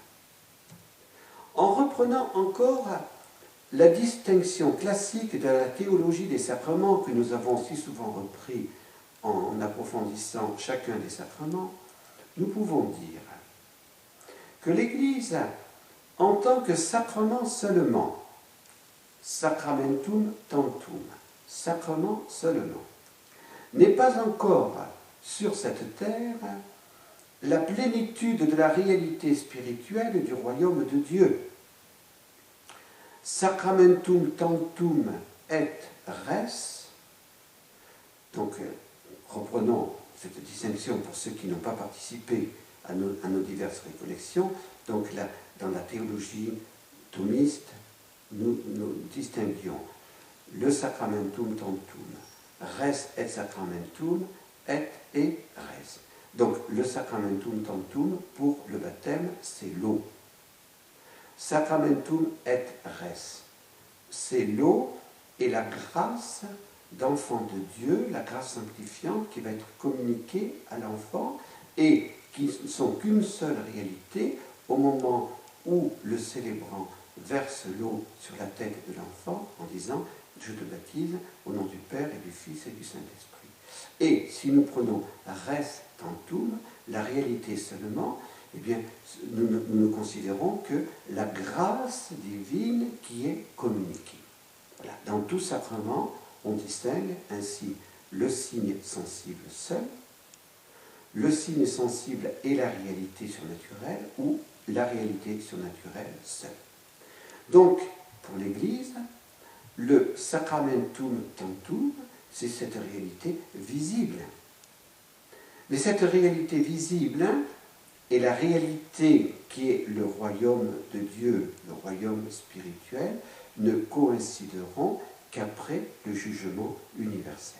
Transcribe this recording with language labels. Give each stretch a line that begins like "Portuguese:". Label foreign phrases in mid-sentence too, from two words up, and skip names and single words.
French: En reprenant encore la distinction classique de la théologie des sacrements que nous avons si souvent repris en approfondissant chacun des sacrements, nous pouvons dire que l'Église, en tant que sacrement seulement,
Latin: sacramentum tantum,
French: sacrement seulement, n'est pas encore sur cette terre la plénitude de la réalité spirituelle du royaume de Dieu.
Latin: Sacramentum tantum et res.
French: Donc, reprenons cette distinction pour ceux qui n'ont pas participé à nos diverses récollections. Donc, là, dans la théologie thomiste, nous distinguions le
Latin: sacramentum tantum, res et sacramentum, et res.
French: Donc, le
Latin: sacramentum tantum,
French: pour le baptême, c'est l'eau.
Latin: Sacramentum et res,
French: c'est l'eau et la grâce d'enfant de Dieu, la grâce sanctifiante qui va être communiquée à l'enfant et qui ne sont qu'une seule réalité au moment où le célébrant verse l'eau sur la tête de l'enfant en disant « Je te baptise au nom du Père et du Fils et du Saint-Esprit ». Et si nous prenons
Latin: res tantum,
French: la réalité seulement, eh bien, nous ne considérons que la grâce divine qui est communiquée. Voilà. Dans tout sacrement, on distingue ainsi le signe sensible seul, le signe sensible et la réalité surnaturelle, ou la réalité surnaturelle seule. Donc, pour l'Église, le
Latin: sacramentum tantum,
French: c'est cette réalité visible. Mais cette réalité visible et la réalité qui est le royaume de Dieu, le royaume spirituel, ne coïncideront qu'après le jugement universel.